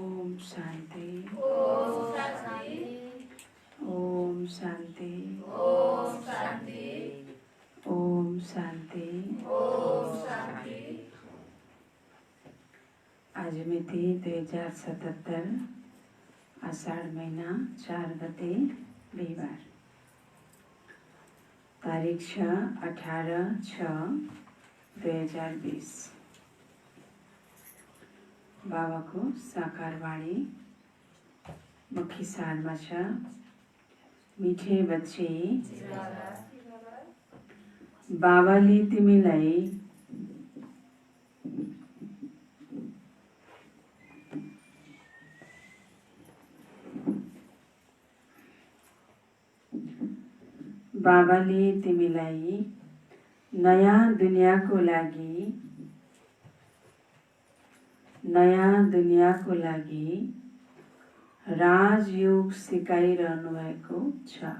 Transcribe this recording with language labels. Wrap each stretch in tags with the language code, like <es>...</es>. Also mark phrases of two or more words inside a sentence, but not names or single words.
<ne>शान्ति ओम शांति ओम शान्ति ओम शान्ति ओम शान्ति। आज मिति 2077 आषाढ़ महीना 4 गते बिहिबार, तारिख 18/6/2020। बाबाको साकार वाणी मुख्य सारमा छ,</ne> <hi>मिठे बच्चे</hi> <ne>बाबाले तिमीलाई नयाँ दुनियाँको लागि राजयोग सिकाइरहनु भएको छ।</ne>